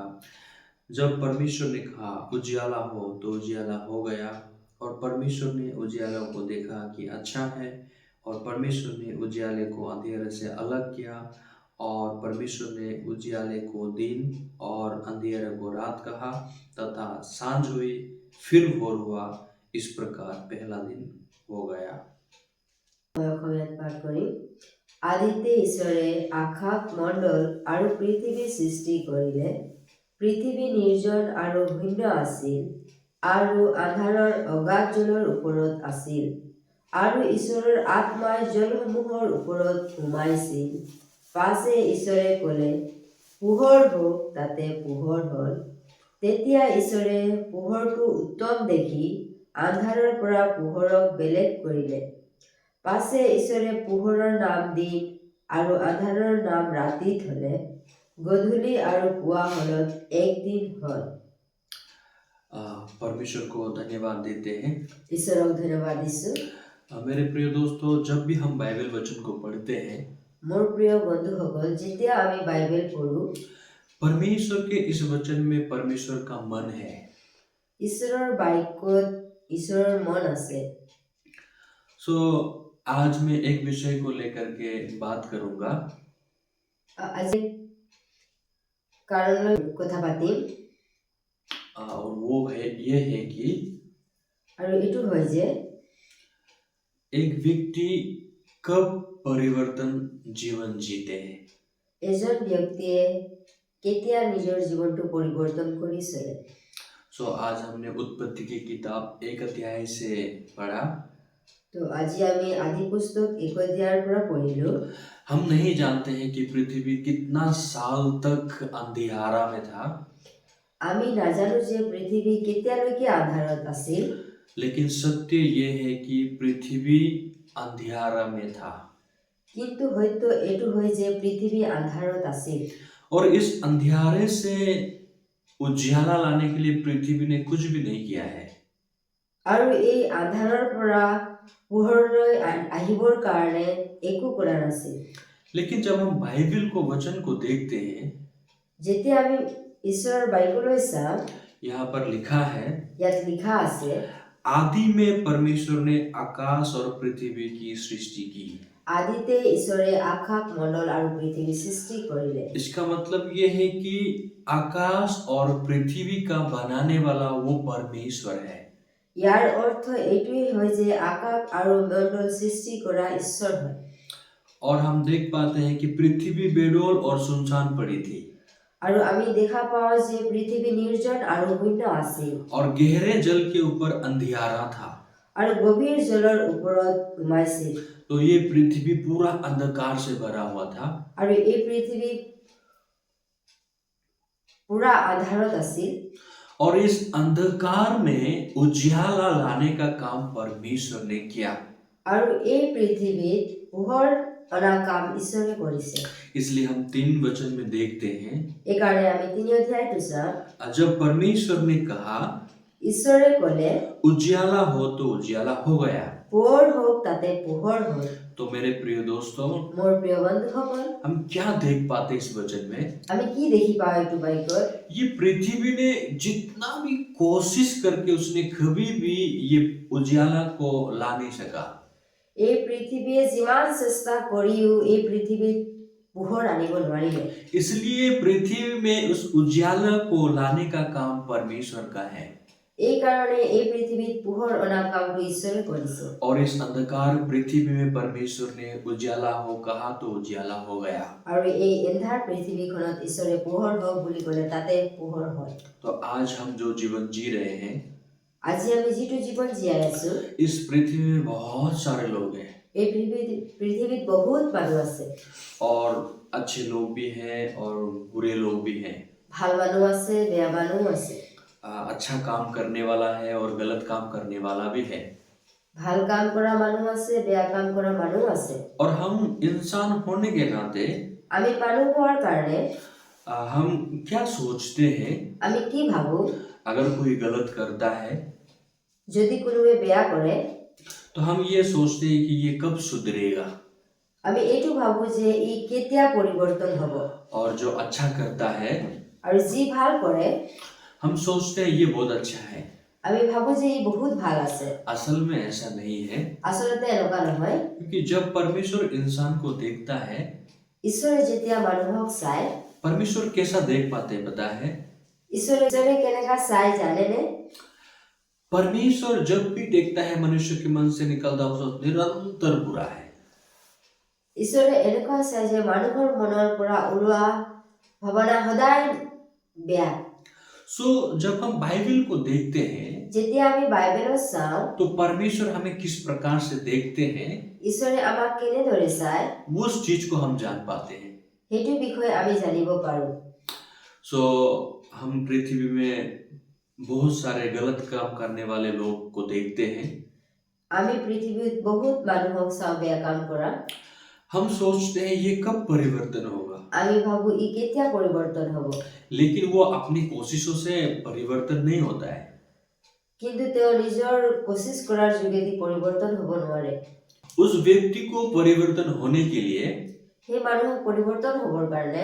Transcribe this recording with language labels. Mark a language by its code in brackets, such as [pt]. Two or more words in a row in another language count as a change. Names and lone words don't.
[hi] जब परमेश्वर ने कहा उजियाला हो तो उजियाला हो गया और परमेश्वर ने उजियाला को देखा कि अच्छा है और परमेश्वर ने उजियाले को अंधेरे से अलग किया और परमेश्वर ने उजियाले को दिन और अंधेरे को रात कहा तथा सांझ हुई फिर भोर हुआ। इस प्रकार पहला दिन हो गया। [as] অসমীয়াত পাঠ কৰিম। আদিতে ঈশ্বৰে আকাশ মণ্ডল আৰু পৃথিৱী সৃষ্টি কৰিলে। পৃথিৱী নিৰ্জন আৰু শূন্য আছিল আৰু আন্ধাৰৰ অগাধ জলৰ ওপৰত আছিল আৰু ঈশ্বৰৰ আত্মাই জলসমূহৰ ওপৰত সোমাইছিল। পাছে ঈশ্বৰে ক'লে পোহৰ হওক, তাতে পোহৰ হ'ল। তেতিয়া ঈশ্বৰে পোহৰটো উত্তম দেখি আন্ধাৰৰ পৰা পোহৰক বেলেগ কৰিলে। পাছে ঈশ্বৰে পোহৰৰ নাম দিন আৰু আন্ধাৰৰ নাম ৰাতি থলে। গধূলি আৰু পুৱা হলত এক দিন হ'ল। [hi] परमेश्वर को धन्यवाद देते हैं। [as] ঈশ্বৰক ধন্যবাদ দিছো। [hi] मेरे प्रिय दोस्तों, जब भी हम बाइबल वचन को पढ़ते हैं, [as] মোৰ প্ৰিয় বন্ধুসকল, যেতিয়া আমি বাইবেল পঢ়ো, [hi] परमेश्वर के इस वचन में परमेश्वर का मन है। [as] ঈশ্বৰৰ বাক্যত ঈশ্বৰৰ মন আছে। [hi] आज मैं एक विषय को लेकर के बात करूंगा। [as] আজি কাৰণলৈ কথা পাতিম। [hi] और वो है ये है कि [as] আৰু এইটো হয় যে [hi] एक व्यक्ति कब परिवर्तन जीवन जीते हैं। [as] এজন ব্যক্তিয়ে কেতিয়া নিজৰ জীৱনটো পৰিৱৰ্তন কৰি চলে। [hi] आज हमने उत्पत्ति की किताब 1 अध्याय से पढ़ा। [as] तो আজি আমি আদি পুস্তক 1 অধ্যায়ৰ পৰা পঢ়িলো। [hi] हम नहीं जानते हैं कि पृथ्वी कितना साल तक अंधियारा में था। [as] আমি নাজানো যে পৃথিৱী কেতিয়ালৈকে আন্ধাৰত আছিল। [hi] लेकिन सत्य ये है कि पृथ्वी अंधियारा में था। [as] কিন্তু হয়তো এটো হয় যে পৃথিৱী আন্ধাৰত আছিল। [hi] और इस अंधियारे से उजियाला लाने के लिए पृथ्वी ने कुछ भी नहीं किया है। [as] আৰু এই আন্ধাৰৰ পৰা পোহৰলৈ আহিবৰ কাৰণে একো কৰা নাছিল। [hi] लेकिन जब हम बाइबल को वचन को देखते हैं, [as] যেতিয়া আমি ঈশ্বৰৰ বাইবেললৈ চাওঁ, [hi] यहाँ पर लिखा है, [as] ইয়াত লিখা আছে [hi] आदि में परमेश्वर ने आकाश और पृथ्वी की सृष्टि की। [as] আদিতে ঈশ্বৰে আকাশ মণ্ডল আৰু পৃথিৱী সৃষ্টি কৰিলে। [hi] इसका मतलब ये है कि आकाश और पृथ्वी का बनाने वाला वो परमेश्वर है। [as] ইয়াৰ অৰ্থ এইটোৱে হয় যে আকাশ আৰু মণ্ডল সৃষ্টি কৰা ঈশ্বৰ হয়। [hi] और हम देख पाते हैं कि पृथ्वी बेडौल और सुनसान पड़ी थी [as] আৰু আমি দেখা পাওঁ যে পৃথিৱী নিৰ্জন আৰু শূন্য আছিল [hi] और गहरे जल के ऊपर अंधियारा था। [as] আৰু গভীৰ জলৰ ওপৰত সোমাইছিল। [hi] तो ये पृथ्वी पूरा अंधकार से भरा हुआ था [as] আৰু এই পৃথিৱী पूरा आधारत আছিল। [hi] और इस अंधकार में उजियाला लाने का काम परमेश्वर ने किया। [as] আৰু এই পৃথিৱীত পোহৰ অনা কাম ঈশ্বৰে কৰিছে। [hi] इसलिए हम 3 वचन में देखते हैं। [as] এইকাৰণে আমি 3 অধ্যায়টো চাওঁ। [hi] जब परमेश्वर ने कहा [as] ঈশ্বৰে ক'লে [hi] उजियाला हो तो उजियाला हो गया। [as] পোহৰ হওক, তাতে পোহৰ হ'ল। [hi] तो मेरे प्रिय दोस्तों, [as] মোৰ প্ৰিয় বন্ধুসকল, [hi] हम क्या देख पाते इस वचन में? [as] আমি কি দেখি পাওঁ এইটো বাইকত? [hi] ये पृथ्वी ने जितना भी कोशिश करके उसने कभी भी ये उजियाला को ला नहीं सका। [as] এই পৃথিৱীয়ে যিমান চেষ্টা কৰিও এই পৃথিৱীত পোহৰ আনিব নোৱাৰিলে। [hi] इसलिए पृथ्वी में उस उजियाला को लाने का काम परमेश्वर का है। [as] এই কাৰণে এই পৃথিৱীত পোহৰ অনা কামটো ঈশ্বৰে কৰিছে [hi] और इस अंधकार पृथ्वी में परमेश्वर ने उजाला हो कहा तो उजाला हो गया। [as] আৰু এই এন্ধাৰ পৃথিৱীখনত ঈশ্বৰে পোহৰ হওক বুলি ক'লে তাতে পোহৰ হয়। [hi] तो आज हम जो जीवन जी रहे हैं, [as] আজি আমি যিটো জীৱন জীয়াই আছো [hi] इस पृथ्वी में बहुत सारे लोग हैं [as] এই পৃথিৱীত বহুত মানুহ আছে, [hi] और अच्छे लोग भी हैं और बुरे लोग भी हैं। [as] ভাল মানুহ আছে, বেয়া মানুহ আছে, [hi] अच्छा काम करने वाला है और गलत काम करने वाला भी है। [as] ভাল কাম কৰা মানুহ আছে, বেয়া কাম কৰা মানুহ আছে। [hi] और हम इंसान होने के नाते [as] আমি মানুহ হোৱাৰ কাৰণে [hi] हम क्या सोचते हैं, [as] আমি কি ভাবো, [hi] अगर कोई गलत करता है [as] যদি কোনোৱে বেয়া কৰে [hi] तो हम ये सोचते हैं कि ये कब सुधरेगा, [as] আমি এইটো ভাবো যে ই কেতিয়া পৰিৱৰ্তন হ'ব। [hi] और जो अच्छा करता है [as] আৰু যি ভাল কৰে [hi] हम सोचते हैं ये बहुत अच्छा है। [as] আমি ভাবো যে ই বহুত ভাল আছে। [hi] असल में ऐसा नहीं है, [as] আচলতে এনেকুৱা নহয়। [hi] क्योंकि जब परमेश्वर इंसान को देखता है, [as] ঈশ্বৰে যেতিয়া মানুহক চায়, [hi] परमेश्वर कैसा देख पाते हैं पता है? [as] ঈশ্বৰে কেনেকা চাই জানেনে? [hi] परमेश्वर जब भी देखता है मनुष्य के मन से निकलता हुआ निरंतर बुरा है। [as] ঈশ্বৰে এনেকুৱা চাই যে মানুহৰ মনৰ পৰা ওলোৱা ভাৱনা সদায় বেয়া। [hi] सो जब हम बाइबल को देखते हैं [as] যেতিয়া আমি বাইবেলত চাওঁ [hi] तो परमेश्वर हमें किस प्रकार से देखते हैं, [as] ঈশ্বৰে আমাক কেনেদৰে চায় [hi] उस चीज को हम जान पाते हैं। [as] সেইটো বিষয়ে আমি জানিব পাৰো। [hi] सो हम पृथ्वी में बहुत सारे गलत काम करने वाले लोग को देखते हैं। [as] আমি পৃথিৱীত বহুত মানুহক চাওঁ বেয়া কাম কৰা। [hi] हम सोचते हैं ये कब परिवर्तन होगा, [as] আমি ভাবো ই কেতিয়া পৰিৱৰ্তন হ'ব, [hi] लेकिन वो अपनी कोशिशों से परिवर्तन नहीं होता है। [as] কিন্তু তেওঁ নিজৰ কোशिश কৰাৰ যোগেদি পৰিৱৰ্তন হ'ব নোৱাৰে। [hi] उस व्यक्ति को परिवर्तन होने के लिए [as] সেই মানুহক পৰিৱৰ্তন হ'বৰ কাৰণে